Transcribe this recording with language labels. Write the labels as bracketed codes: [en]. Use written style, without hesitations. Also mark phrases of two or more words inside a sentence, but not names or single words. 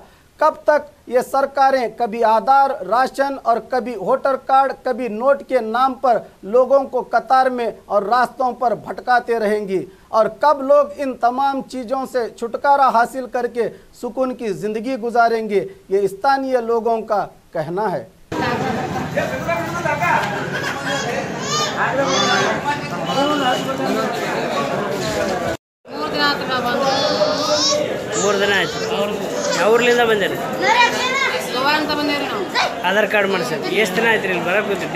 [hi] कब तक ये सरकारें कभी आधार, राशन और कभी [en] voter card, [hi] कभी नोट के नाम पर लोगों को कतार में और रास्तों पर भटकाते रहेंगी? और कब लोग इन तमाम चीज़ों से छुटकारा हासिल करके सुकून की ज़िंदगी गुजारेंगे? ये स्थानीय लोगों का कहना है। [kn] ಊರ್ಲಿಂದ ಬಂದಿರಿ ಆಧಾರ್ ಕಾರ್ಡ್ ಮಾಡ್ಸಕ್ಕೆ ಎಷ್ಟು ದಿನ ಆಯ್ತು ಇಲ್ಲಿ ಬರಕ್ಕೆ ಕೂತಿ?